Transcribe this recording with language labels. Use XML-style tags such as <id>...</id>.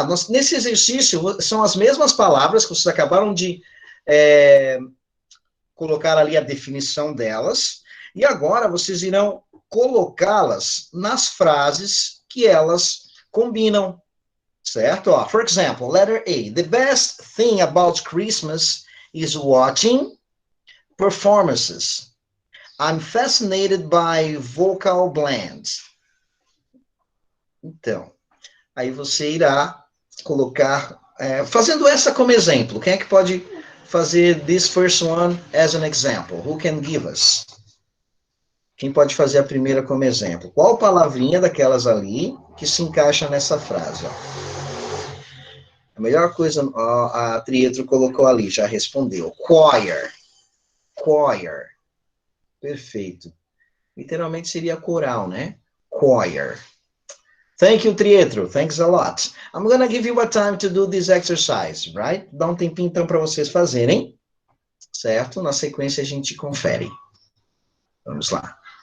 <pt>nesse exercício, são as mesmas palavras que vocês acabaram de colocar ali a definição delas, e agora vocês irão colocá-las nas frases que elas combinam, certo?</pt> <en>Ó, for example, letter A. The best thing about Christmas is watching performances. I'm fascinated by vocal blends.</en> <pt>Então, aí você irá colocar, fazendo essa como exemplo. Quem é que pode fazer</pt> <en>this first one as an example? Who can give us?</en> <pt>Quem pode fazer a primeira como exemplo? Qual palavrinha daquelas ali que se encaixa nessa frase? Ó? A melhor coisa, ó, a Trietro colocou ali, já respondeu. Choir. Choir. Perfeito. Literalmente seria coral, né? Choir.</pt> <en>Thank you,</en> <pt>Trietro.</pt> <en>Thanks a lot. I'm gonna give you a time to do this exercise, right?</en> <pt>Dá um tempinho então para vocês fazerem, certo? Na sequência a gente confere. Vamos lá.</pt>